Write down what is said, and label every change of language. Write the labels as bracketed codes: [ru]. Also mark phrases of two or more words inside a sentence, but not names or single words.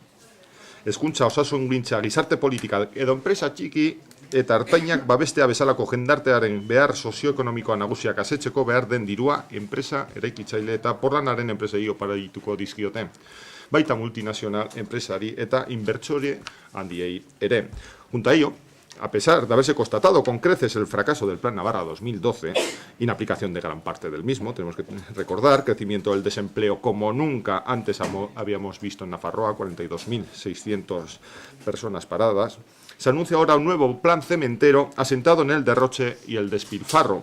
[eu] Hezkuntza, osasungintza, gizarte politika edo enpresa txiki eta hartainak babestea bezalako jendartearen behar sozioekonomikoa nagusiak asetzeko behar den dirua enpresa eraikitzaile eta porlanaren enpresei oparituko dizkiote. Baita multinazional, enpresari eta inbertsore handiei ere. [es] Junto a ello, a pesar de haberse constatado con creces el fracaso del Plan Navarra 2012, inaplicación de gran parte del mismo, tenemos que recordar, crecimiento del desempleo como nunca antes habíamos visto en Nafarroa, 42.600 personas paradas, se anuncia ahora un nuevo plan cementero asentado en el derroche y el despilfarro.